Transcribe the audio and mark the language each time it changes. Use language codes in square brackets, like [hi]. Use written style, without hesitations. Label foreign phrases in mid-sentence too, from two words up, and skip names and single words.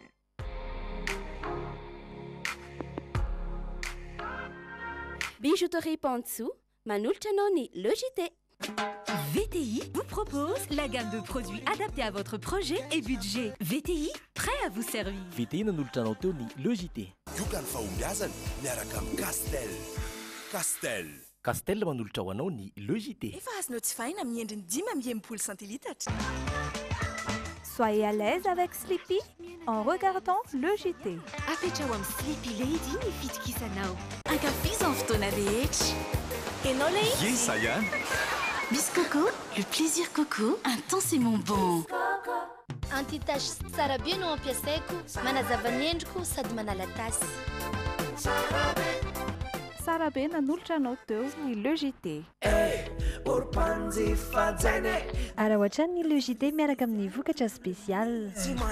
[fr] Bijouterie Pansou, Manulcha Noni, le JT. VTI vous propose la gamme de produits adaptés à votre projet et budget. VTI, prêt à vous servir. [mg] VTI nan'olotra anao teo ny le JT. Yokan fahombiazana miaraka amin'ny Castel. Castel. Castel manolotra ho anao ny le JT. Efa azonao tsy fahina amin'ny endriny 10 centilitatra. [fr] Soyez à l'aise avec Sleepy en regardant le JT. [mg] Afetrao amin'ny Sleepy Lady ny fitokisanao. Ankafizan fotoana rehetra. Enao le izy? [fr] Yes, ça y est. Miss Coco, le plaisir Coco, intensément bon. [mg] Anti-tache tsara be no ampiasaiko, manazava ny endriko sady manala tasy. Sarabe nanolotra anao teo ny le JT. Ara ohatrany ny le JT miaraka amin'ny vokatra spécial.